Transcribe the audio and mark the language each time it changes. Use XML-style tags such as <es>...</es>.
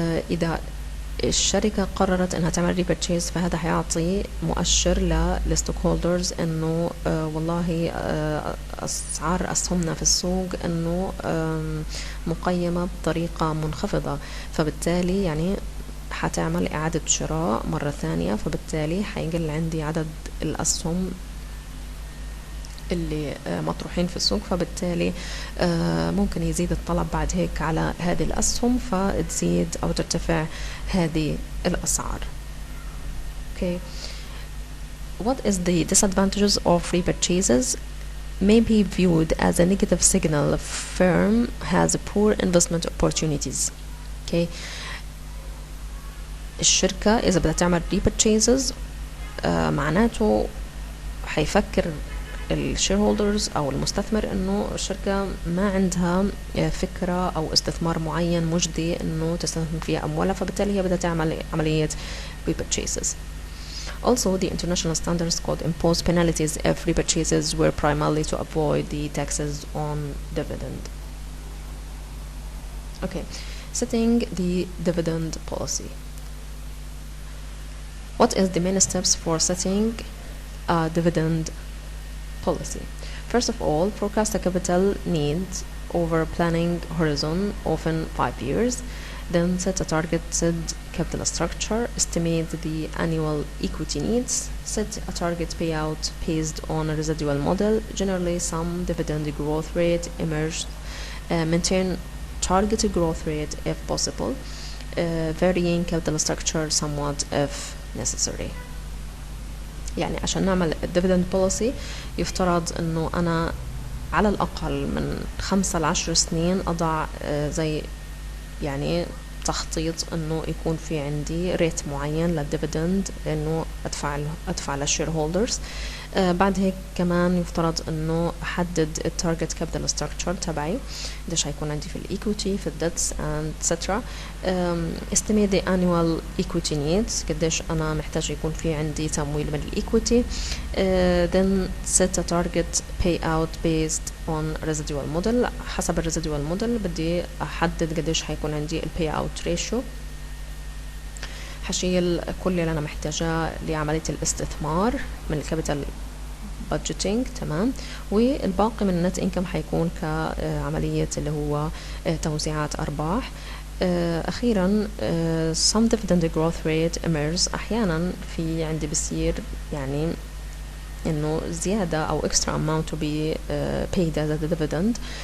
<ar>إذا الشركة قررت انها تعمل ريبرتشيز، فهذا هيعطي مؤشر للستوك هولدرز انه والله اسعار اسهمنا في السوق انه مقيمة بطريقة منخفضة، فبالتالي يعني حتعمل اعادة شراء مرة ثانية، فبالتالي حيقل عندي عدد الاسهم اللي مطروحين في السوق، فبالتالي ممكن يزيد الطلب بعد هيك على هذه الأسهم، فتزيد أو ترتفع هذه الأسعار.</ar> <en>Okay. What is the disadvantages of repurchases? May be viewed as a negative signal. A firm has poor investment opportunities. Okay.</en> <ar>الشركة إذا بدها تعمل repurchases معناته حيفكر الشيرهولدرز او المستثمر انه الشركة ما عندها فكرة او استثمار معين مجدي انه تستثمر فيها اموالها، فبالتالي هي بدها تعمل عملية repurchases.</ar> <en>Also, the international standards could impose penalties if repurchases were primarily to avoid the taxes on dividend. Okay, setting the dividend policy. What is the main steps for setting a dividend policy? First of all, forecast a capital needs over planning horizon, often 5 years. Then set a targeted capital structure, estimate the annual equity needs, set a target payout based on a residual model, generally some dividend growth rate emerged, maintain targeted growth rate if possible, varying capital structure somewhat if necessary.</en> <ar>يعني عشان نعمل الديفيدند بوليسي يفترض انه انا على الاقل من 5 ل 10 سنين اضع زي يعني تخطيط انه يكون في عندي ريت معين للديفيدند انه ادفع للشير هولدرز. بعد هيك كمان يفترض انه احدد التارجت كابيتال ستراكشر تبعي، قديش هيكون عندي في الايكويتي في الديتس اند سترا.</ar> <en>estimate the annual equity needs،</en> <ar>قديش انا محتاج يكون في عندي تمويل من الايكويتي.</ar> <en>then set a target payout based on residual model،</en> <ar>حسب الريزيدوال موديل بدي احدد قديش هيكون عندي الباي اوت ريشيو. حشيل كل اللي انا محتاجاه لعملية الاستثمار من الكابيتال بادجيتنج، تمام، والباقي من النت انكم حيكون كعملية اللي هو توزيعات ارباح. اخيرا</ar> <en>some dividend growth rate emerges،</en> <ar>احيانا في عندي بصير يعني انه زيادة او</ar> <en>extra amount to be paid as a dividend.</en>